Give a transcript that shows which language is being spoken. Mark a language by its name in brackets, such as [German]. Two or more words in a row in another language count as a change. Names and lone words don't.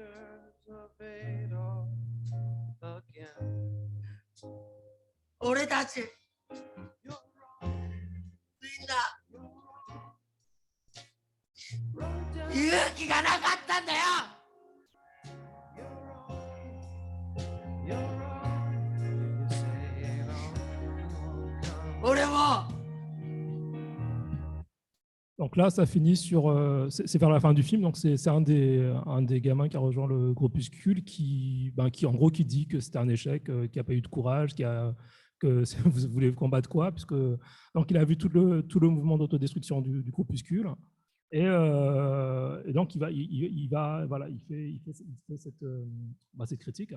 [Japanese] 俺たちみんな勇気がなかったんだよ。俺も。 [French] Donc là, ça finit sur. C'est vers la fin du film. Donc c'est un des gamins qui a rejoint le groupuscule qui en gros qui dit que c'était un échec, qu'il n'y a pas eu de courage, que vous voulez combattre quoi, puisque donc il a vu tout le mouvement d'autodestruction du groupuscule et donc il fait cette critique.